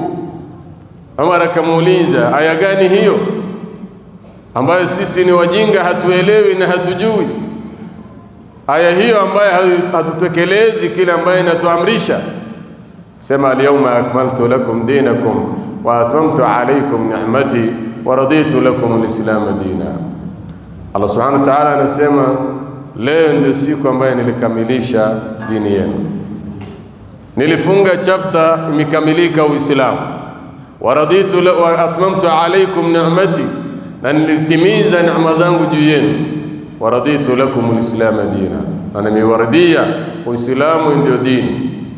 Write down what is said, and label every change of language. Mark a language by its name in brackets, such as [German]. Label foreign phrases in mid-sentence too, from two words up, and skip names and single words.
[Swahili] Umar akamuuliza aya gani hiyo ambayo sisi ni wajinga hatuelewi na hatujui? Aya hiyo ambayo hatutekelezi kile ambayo inatuamrisha. [Arabic] Sema اليوم أكملت لكم دينكم وأتممت عليكم نعمتي ورضيت لكم الإسلام دينا. [Swahili] Allah [Arabic] سبحانه وتعالى [Swahili] anasema leo ndio siku ambayo nilikamilisha dini yenu, nilifunga chapter imekamilika Uislamu, [Arabic] ورضيت وأتممت عليكم نعمتي, [Swahili] na nilitimiza neema zangu juu yenu, [Arabic] ورضيت لكم الإسلام دينا, [Swahili] na nimewaridhia Uislamu ndio dini.